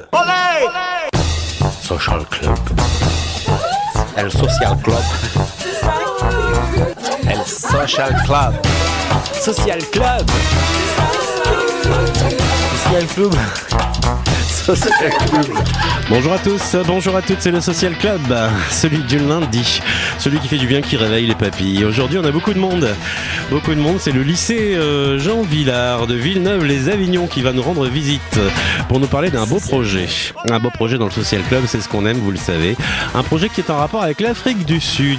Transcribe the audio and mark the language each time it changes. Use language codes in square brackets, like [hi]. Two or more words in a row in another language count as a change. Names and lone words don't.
[fr] Olé! Social Club. El Social Club. El Social Club. Social Club. Social Club. Social Club. Bonjour à tous, bonjour à toutes, c'est le Social Club, celui du lundi, celui qui fait du bien, qui réveille les papilles. Aujourd'hui on a beaucoup de monde, c'est le lycée Jean Villard de Villeneuve-les-Avignon qui va nous rendre visite pour nous parler d'un beau projet. Un beau projet dans le Social Club, c'est ce qu'on aime, vous le savez. Un projet qui est en rapport avec l'Afrique du Sud.